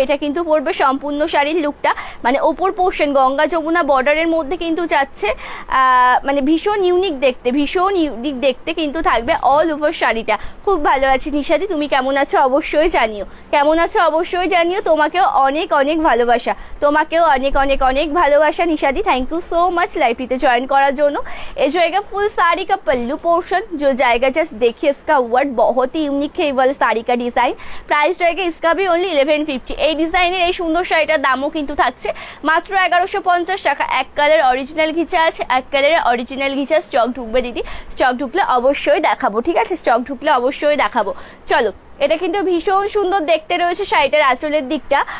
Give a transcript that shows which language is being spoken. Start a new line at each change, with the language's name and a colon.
Bangla: এটা কিন্তু পড়বে সম্পূর্ণ শাড়ির লুকটা, মানে ওপর পোর্শন গঙ্গা যমুনা বর্ডারের মধ্যে কিন্তু যাচ্ছে, মানে ভীষণ ইউনিক দেখতে, ভীষণ ইউনিক দেখতে কিন্তু থাকবে অল ওভার শাড়িটা। খুব ভালো আছি নিশাদি, তুমি কেমন আছো অবশ্যই জানিও, কেমন আছো অবশ্যই জানিও। তোমাকেও অনেক অনেক ভালোবাসা, তোমাকেও অনেক অনেক অনেক ভালোবাসা নিশাদি। Thank you so much লাইভটিতে join করার জন্য।
Hindi: এই জায়গা ফুল साड़ी का पल्लू पोर्शन जो जाएगा, जस्ट देखिए इसका वर्ड बहुत ही यूनिक है, वाला শাড়ি का डिजाइन। प्राइस रहेगा इसका भी ओनली 1150।
Bangla: এই ডিজাইনের এই সুন্দর শাড়িটার দামও কিন্তু থাকছে মাত্র 1150 টাকা। এক কালার অরিজিনাল ঘিচা আছে, এক কালারের অরিজিনাল ঘিচা স্টক ঢুকবে দিদি, স্টক ঢুকলে অবশ্যই দেখাবো, ঠিক আছে? স্টক ঢুকলে অবশ্যই দেখাবো। চলো এটা কিন্তু ভীষণ সুন্দর দেখতে রয়েছে শাড়িটার আঁচলের দিকটা।